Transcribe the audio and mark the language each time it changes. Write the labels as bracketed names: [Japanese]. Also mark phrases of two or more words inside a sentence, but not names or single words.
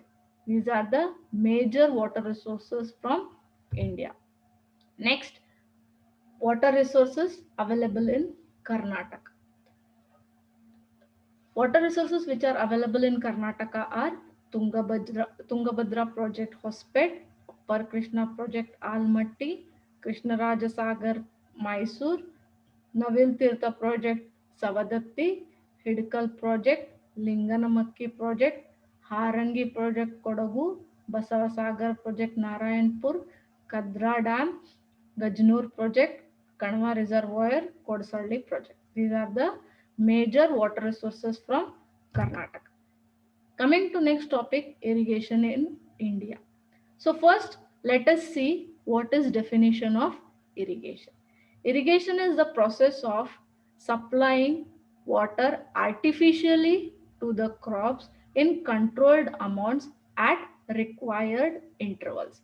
[English] These are the major water resources from India. Next, water resources available in Karnataka. Water resources which are available in Karnataka are Tungabhadra Project Hospet, Upper Krishna Project Almatti, Krishnaraja Sagar Mysore, Navil Tirtha Project Savadatti, Hidkal Project, Linganamakki Project, Harangi Project Kodagu, Basavasagar Project Narayanpur, Kadra Dam, Gajnur Project, Kanwa Reservoir, Kodsalli Project. These are the major water resources from Karnataka. Coming to next topic, irrigation in India. So first, let us see what is definition of irrigation. Irrigation is the process of supplying water artificially to the crops in controlled amounts at required intervals.